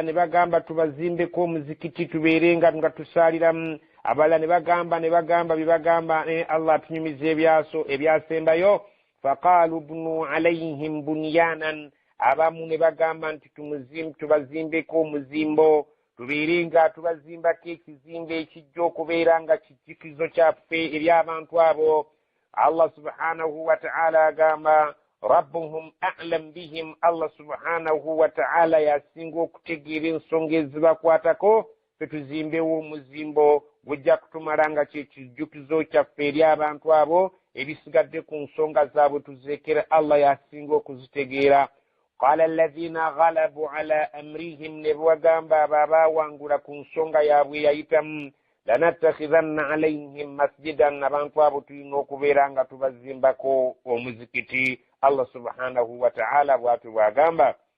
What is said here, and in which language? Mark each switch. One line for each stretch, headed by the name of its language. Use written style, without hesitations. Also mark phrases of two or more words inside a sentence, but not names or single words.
Ganda: ne bagamba tubazimbeko omuzikiti tubeerenga nga tusaaliramu abalala ne bagamba bibagamba Allah atunyumiza ebyasembayo
Arabic: فقالوا ابنوا عليهم بنيانا
Ganda: abamu ne bagamba nti tubazimbeko omuzimbo tubeerenga tubazimbako ekizimbe ekijja okubeera nga kijjukizo kyaffe eri abantu abo Allah
Arabic: سبحانه وتعالى
Ganda: agamba
Arabic: ربهم أعلم
Ganda: bihim Allah
Arabic: سبحانه وتعالى
Ganda: yasinga okutegeera ensonga ezibakwatako fetuzimbewo omuzimbo gujja kutumala nga kyekijjukizo kyaffe eri abantu abo ebisigadde ku nsonga zaabwe tuzeekera Allah yasinga okuzitegeera
Arabic: قال الذين غلبوا على أمرهم
Ganda: ne bagamba abawangula ku nsonga yaabwe yayitamu
Arabic: لنتخذن عليهم مسجدا
Ganda: abantu abo tulina okubeera nga tubazimbako omuzikiti Allah
Arabic: سبحانه وتعالى
Ganda: bw'atyo bw'agamba